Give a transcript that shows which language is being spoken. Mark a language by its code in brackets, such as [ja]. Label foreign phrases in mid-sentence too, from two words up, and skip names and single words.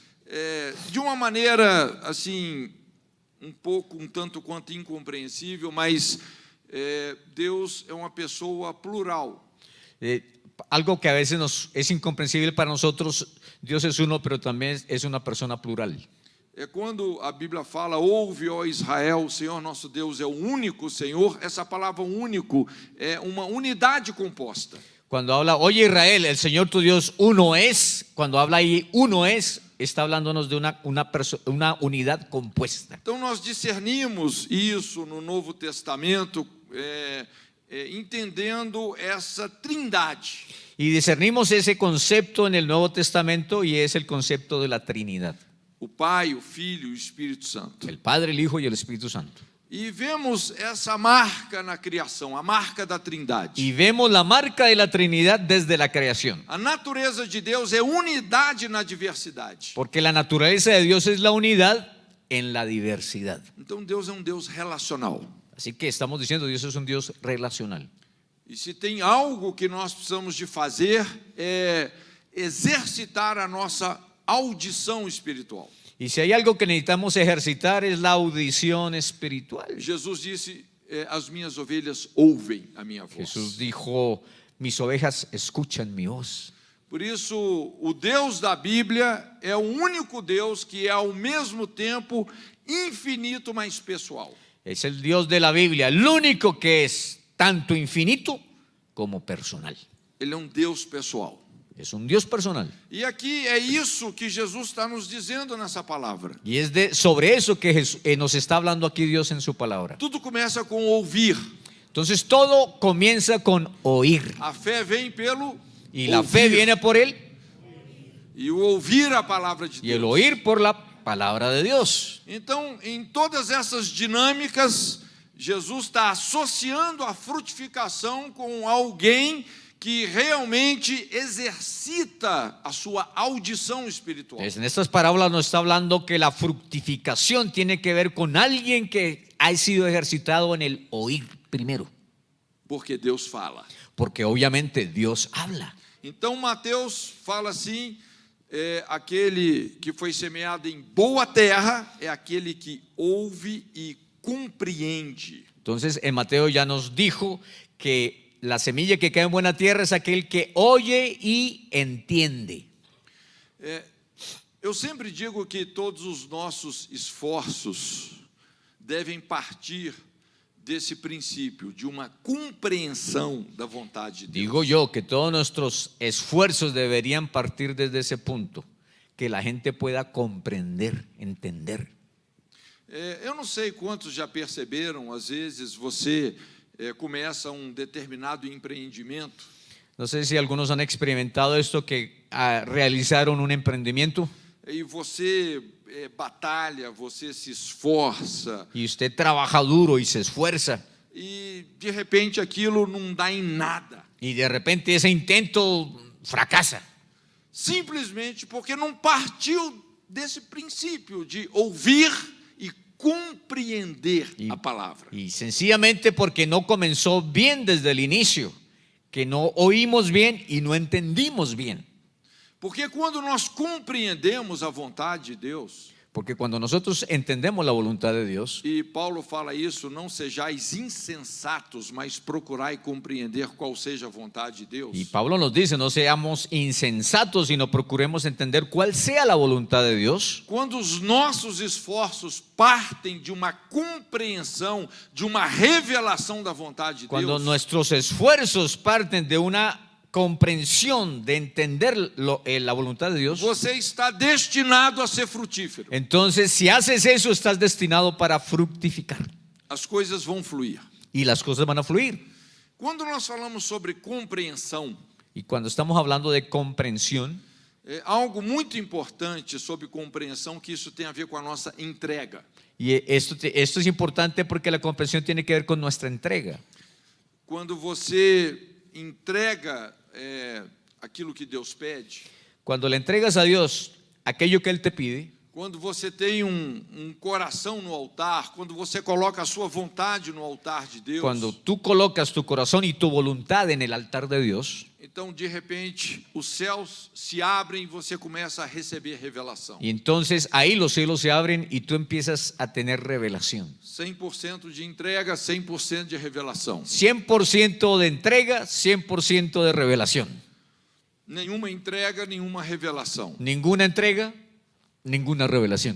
[pt] De uma maneira assim, um tanto quanto incompreensível, mas Deus é uma pessoa plural. [es] Algo que a veces es incomprensible para nosotros. Dios es uno, pero también es una persona plural. [pt] Quando a Bíblia fala: ouve, ó Israel, o Senhor nosso Deus é o único Senhor, essa palavra único é uma unidade composta. [es] Cuando habla, oye Israel, el Señor tu Dios uno es, cuando habla ahí uno es, está hablándonos de una unidad compuesta. [pt] Então nós discernimos isso no Novo Testamento, entendendo essa trindade. [es] Y discernimos ese concepto en el Nuevo Testamento, y es el concepto de la Trinidad: [pt] O Pai, o Filho e o Espírito Santo. [es] el Padre, el Hijo y el Espíritu Santo. [pt] E vemos essa marca na criação, a marca da trindade. [es] Y vemos la marca de la Trinidad desde la creación, [pt] A natureza de Deus é unidade na diversidade. [es] porque la naturaleza de Dios es la unidad en la diversidad. [pt] Então Deus é um Deus relacional. [es] Así que estamos diciendo, Dios es un Dios relacional. [pt] E se tem algo que nós precisamos de fazer, é exercitar a nossa audição espiritual. [es] Y si hay algo que necesitamos ejercitar, es la audición espiritual. [pt] Jesus disse: as minhas ovelhas ouvem a minha voz. [es] Jesús dijo, mis ovejas escuchan mi voz. [pt] Por isso, o Deus da Bíblia é o único Deus que é ao mesmo tempo infinito, mas pessoal. [es] Es el Dios de la Biblia, el único que es tanto infinito como personal. [pt] Ele é um Deus pessoal. [es] Es un Dios personal. [pt] E aqui é isso que Jesus está nos dizendo nessa palavra. [es] Y es sobre eso que nos está hablando aquí Dios en su palabra. [pt] Tudo começa com ouvir. [es] Entonces todo comienza con oír. [pt] A fé vem pelo [es] Y la [pt] ouvir. [es] fe viene por él, [pt] E o ouvir a palavra de [es] y el [pt] Deus. [es] oír por la palabra de Dios. [pt] Então, em todas essas dinâmicas, Jesus está associando a frutificação com alguém que realmente exercita a sua audição espiritual. [es] En estas parábolas nos está hablando que la fructificación tiene que ver con alguien que ha sido ejercitado en el oír primero, [pt] Porque Deus fala. [es] porque obviamente Dios habla. [pt] Então Mateus fala assim: aquele que foi semeado em boa terra é aquele que ouve e compreende. [es] Entonces en Mateo ya nos dijo que la semilla que cae en buena tierra es aquel que oye y entiende. [pt] Eu sempre digo que todos os nossos esforços devem partir desse princípio, de uma compreensão da vontade de Deus. [es] Digo yo que todos nuestros esfuerzos deberían partir desde ese punto, que la gente pueda comprender, entender. [pt] Eu não sei quantos já perceberam, às vezes você começa um determinado empreendimento. [es] No sé si algunos han experimentado esto, que realizaron un emprendimiento [pt] E você batalha, você se esforça, [es] y usted trabaja duro y se esfuerza [pt] e de repente aquilo não dá em nada. [es] y de repente ese intento fracasa. [pt] Simplesmente porque não partiu desse princípio de ouvir e compreender a palavra. [es] Y sencillamente porque no comenzó bien desde el inicio, que no oímos bien y no entendimos bien. [pt] Porque quando nós compreendemos a vontade de Deus, [es] Porque cuando nosotros entendemos la voluntad de Dios, [pt] e Paulo fala isso, não sejais insensatos, mas procurai compreender qual seja a vontade de Deus. [es] y Pablo nos dice, no seamos insensatos, sino procuremos entender cuál sea la voluntad de Dios. [pt] Quando os nossos esforços partem de uma compreensão, de uma revelação da vontade de [es] Cuando [pt] Deus, [es] nuestros esfuerzos parten de una comprensión, de entender la voluntad de Dios, [pt] você está destinado a ser frutífero. [es] entonces si haces eso, estás destinado para fructificar [pt] As coisas vão fluir. [es] y las cosas van a fluir. [pt] Quando nós falamos sobre compreensão, [es] Y cuando estamos hablando de comprensión, [pt] algo muito importante sobre compreensão, que isso tem a ver com a nossa entrega. [es] y esto es importante porque la comprensión tiene que ver con nuestra entrega. [pt] Quando você entrega aquilo que Deus pede, [es] Cuando le entregas a Dios aquello que Él te pide, [pt] quando você tem coração no altar, quando você coloca a sua vontade no altar de Deus, [es] cuando tú colocas tu corazón y tu voluntad en el altar de Dios, [pt] então de repente os céus se abrem e você começa a receber revelação. [es] y entonces ahí los cielos se abren y tú empiezas a tener revelación. [pt] 100% de entrega, 100% de revelação. [es] 100% de entrega, 100% de revelación. [pt] Nenhuma entrega, nenhuma revelação. [es] Ninguna entrega, ninguna revelación.